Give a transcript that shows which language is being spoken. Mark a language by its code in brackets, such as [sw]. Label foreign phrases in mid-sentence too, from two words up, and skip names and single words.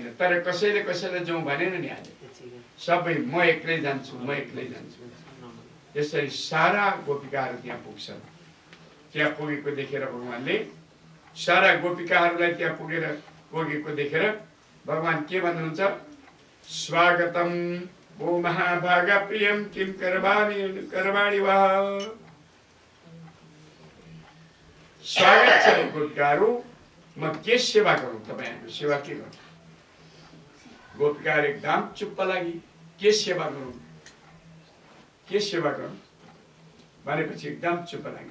[ne] तर कसैले कसैलाई जाउँ भनेन नि, आज सबै म एक्लै जान्छु म एक्लै जान्छु। यसरी सारा गोपिकाहरू त्यहाँ पुग्छन्। त्यहाँ पुगेको देखेर भगवानले सारा गोपिकाहरूलाई त्यहाँ पुगेको देखेर भगवान के भन्नुहुन्छ? [sa] स्वागतम ओ महाभागा प्रियम किम करवाणी वा। [ne] स्वागत छ गोपिकाहरू, म के सेवा गरौँ? तपाईँहरूको सेवा के गरौँ? गोपिकाहरू एकदम चुप्प लागि के सेवा गरौँ भनेपछि एकदम चुप्प लागे।